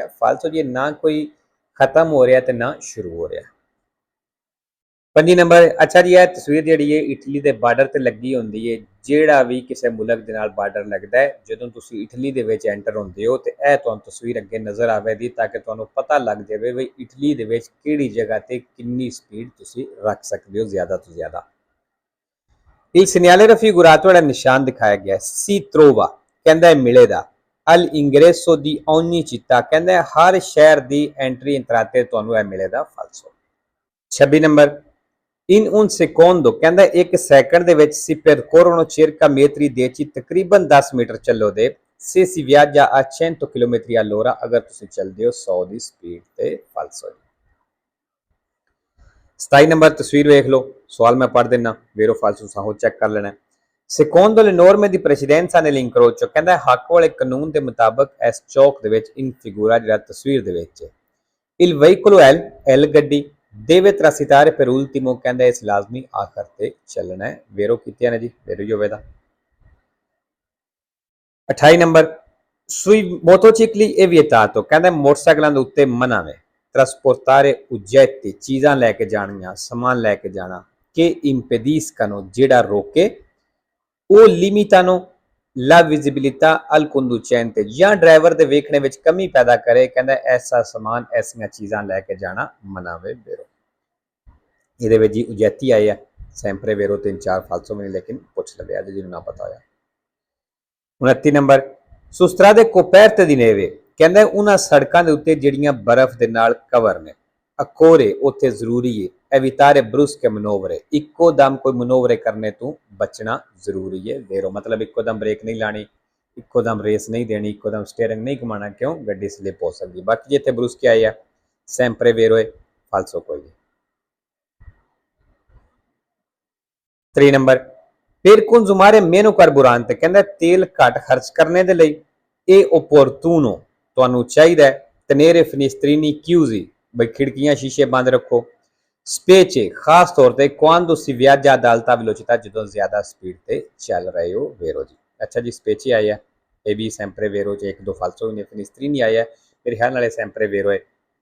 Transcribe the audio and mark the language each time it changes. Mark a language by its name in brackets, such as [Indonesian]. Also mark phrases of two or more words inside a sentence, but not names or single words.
[Punjabi] ਫਾਲਤੂ ਜੀ ਨਾ ਕੋਈ ਖਤਮ ਹੋ ਰਿਹਾ ਤੇ ਨਾ ਸ਼ੁਰੂ ਹੋ ਰਿਹਾ। 5 ਨੰਬਰ ਅੱਛਾ ਜੀ, ਇਹ ਤਸਵੀਰ ਜਿਹੜੀ ਹੈ ਇਟਲੀ ਦੇ ਬਾਰਡਰ ਤੇ ਲੱਗੀ ਹੁੰਦੀ ਹੈ। ਜਿਹੜਾ ਵੀ ਕਿਸੇ ਮੁਲਕ ਦੇ ਨਾਲ ਬਾਰਡਰ ਲੱਗਦਾ ਹੈ, ਜਦੋਂ ਤੁਸੀਂ ਇਟਲੀ ਦੇ ਵਿੱਚ ਐਂਟਰ ਹੁੰਦੇ ਹੋ ਤੇ ਇਹ ਤੁਹਾਨੂੰ ਤਸਵੀਰ ਅੱਗੇ ਨਜ਼ਰ ਆਵੇਗੀ ਤਾਂ ਕਿ ਤੁਹਾਨੂੰ ਪਤਾ ਲੱਗ ਜਾਵੇ ਵੀ ਇਟਲੀ ਦੇ ਵਿੱਚ ਕਿਹੜੀ ਜਗ੍ਹਾ ਤੇ ਕਿੰਨੀ ਸਪੀਡ ਤੁਸੀਂ ਰੱਖ ਸਕਦੇ ਹੋ ਜ਼ਿਆਦਾ ਤੋਂ ਜ਼ਿਆਦਾ। [Italian] Il segnale raffigurato [Punjabi] ਵਾਲਾ ਨਿਸ਼ਾਨ ਦਿਖਾਇਆ ਗਿਆ [Italian] si trova, [Punjabi] ਕਹਿੰਦਾ ਮਿਲੇਗਾ [Italian] al ingresso di ogni città, [Punjabi] ਕਹਿੰਦਾ ਹਰ ਸ਼ਹਿਰ ਦੀ ਐਂਟਰੀ ਇੰਤਰਾਤੇ ਤੁਹਾਨੂੰ ਇਹ ਮਿਲੇਗਾ ਫਾਲਸੋ। [Italian] 26 ਨੰਬਰ in un secondo, [Punjabi] ਕਹਿੰਦਾ ਇੱਕ ਸੈਕਿੰਡ ਦੇ ਵਿੱਚ [Italian] si percorrono circa metri 10 [Punjabi] ਤਕਰੀਬਨ 10 ਮੀਟਰ ਚੱਲੋਗੇ [Italian] se si viaggia a 100 km all'ora, [Punjabi] ਅਗਰ ਤੁਸੀਂ ਚੱਲਦੇ ਹੋ 100 ਦੀ ਸਪੀਡ ਤੇ ਫਾਲਸੋ। 27 ਨੰਬਰ ਤਸਵੀਰ ਵੇਖ ਲਓ, ਸਵਾਲ ਮੈਂ ਪੜ੍ਹ ਦਿੰਨਾ, [Italian] vero falso [Punjabi] ਸਾਹੋ ਚੈੱਕ ਕਰ ਲੈਣਾ। [Italian] secondo le norme di precedenza nell'incrocio, [Punjabi] ਕਹਿੰਦਾ ਹੱਕ ਵਾਲੇ ਕਾਨੂੰਨ ਦੇ ਮੁਤਾਬਕ ਇਸ ਚੌਕ ਦੇ ਵਿੱਚ [Italian] in figura [Punjabi] ਜਿਹੜਾ ਤਸਵੀਰ ਦੇ ਵਿੱਚ [Italian] il veicolo L [Punjabi] ਗੱਡੀ [Italian] deve transitare per ultimo, [Punjabi] ਕਹਿੰਦਾ ਇਸ ਲਾਜ਼ਮੀ ਆਖਰ ਤੇ ਚੱਲਣਾ ਹੈ। ਵੇਰੋ ਕੀਤਿਆਂ ਨੇ ਜੀ, ਵੇਰੋ ਹੀ ਹੋਵੇਗਾ। 28 ਨੰਬਰ [Italian] sui motocicli è vietato, [Punjabi] ਕਹਿੰਦਾ ਮੋਟਰਸਾਈਕਲਾਂ ਦੇ ਉੱਤੇ ਮਨਾ ਹੈ [Italian] trasportare oggetti, [Punjabi] ਚੀਜ਼ਾਂ ਲੈ ਕੇ ਜਾਣੀਆਂ, ਸਮਾਨ ਲੈ ਕੇ ਜਾਣਾ [Italian] che impediscano, [Punjabi] ਜਿਹੜਾ ਰੋਕੇ [Italian] o limitano la visibilità al conducente, [Punjabi] ਜਾਂ ਡਰਾਈਵਰ ਦੇ ਵੇਖਣੇ ਵਿੱਚ ਕਮੀ ਪੈਦਾ ਕਰੇ, ਕਹਿੰਦਾ ਐਸਾ ਸਮਾਨ ਐਸੀਆਂ ਚੀਜ਼ਾਂ ਲੈ ਕੇ ਜਾਣਾ ਮਨਾ ਵੇ। ਵੇਰੋ ਇਹਦੇ ਵਿੱਚ ਜੀ ਉਜੈਤੀ ਆਏ ਆ [Italian] sempre vero [Punjabi] 3-4 ਫਾਲਸੋ ਵੀ, ਲੇਕਿਨ ਪੁੱਛ ਲਵੇ ਅੱਜ ਜਿਹਨੂੰ ਨਾ ਪਤਾ ਹੋਇਆ। [Italian] 29 ਨੰਬਰ su strade coperte di neve, [Punjabi] ਕਹਿੰਦਾ ਉਹਨਾਂ ਸੜਕਾਂ ਦੇ ਉੱਤੇ ਜਿਹੜੀਆਂ ਬਰਫ਼ ਦੇ ਨਾਲ ਕਵਰ ਨੇ ਅਕੋਰੇ ਉੱਥੇ ਜ਼ਰੂਰੀ ਹੈ [Italian] evitare brusche manovre, [Punjabi] ਇੱਕੋ ਦਮ ਕੋਈ ਮਨੋਵਰੇ ਕਰਨੇ ਤੋਂ ਬਚਣਾ ਜ਼ਰੂਰੀ ਹੈ। ਵੇਰੋ ਮਤਲਬ ਇੱਕੋ ਦਮ ਬ੍ਰੇਕ ਨਹੀਂ ਲਾਣੀ, ਇੱਕੋ ਦਮ ਰੇਸ ਨਹੀਂ ਦੇਣੀ, ਇੱਕੋ ਦਮ ਸਟੀਅਰਿੰਗ ਨਹੀਂ ਘੁਮਾਣਾ, ਕਿਉਂ ਗੱਡੀ ਸਲਿਪ ਹੋ ਸਕਦੀ। ਬਾਕੀ ਜਿੱਥੇ ਬਰੁਸਕੇ ਆਏ ਆ [Italian] sempre vero [Punjabi] ਹੈ ਫਾਲਸੋ ਕੋਈ ਨਹੀਂ। [Italian] 3 ਨੰਬਰ per consumare meno carburante, [Punjabi] ਕਹਿੰਦਾ ਤੇਲ ਘੱਟ ਖਰਚ ਕਰਨੇ ਦੇ ਲਈ ਇਹ opportuno, ਤੁਹਾਨੂੰ ਚਾਹੀਦਾ ਹੈ [Italian] tenere finestrini chiusi, [Punjabi] ਬਈ ਖਿੜਕੀਆਂ ਸ਼ੀਸ਼ੇ ਬੰਦ ਰੱਖੋ specie ਖਾਸ ਤੌਰ ਤੇ [Italian] quando si viaggia ad alta velocità, [Punjabi] ਜਦੋਂ ਜ਼ਿਆਦਾ ਸਪੀਡ ਤੇ ਚੱਲ ਰਹੇ ਹੋ। ਵੇਰੋ ਜੀ ਅੱਛਾ ਜੀ, specie ਆਇਆ ਇਹ ਵੀ [Italian] sempre vero [Punjabi] ਚ 1-2 ਫਾਲਸੋ ਨੇ, finestrini ਆਇਆ ਮੇਰੇ ਖਿਆਲ ਨਾਲੇ [Italian] sempre vero [Punjabi] ਹੈ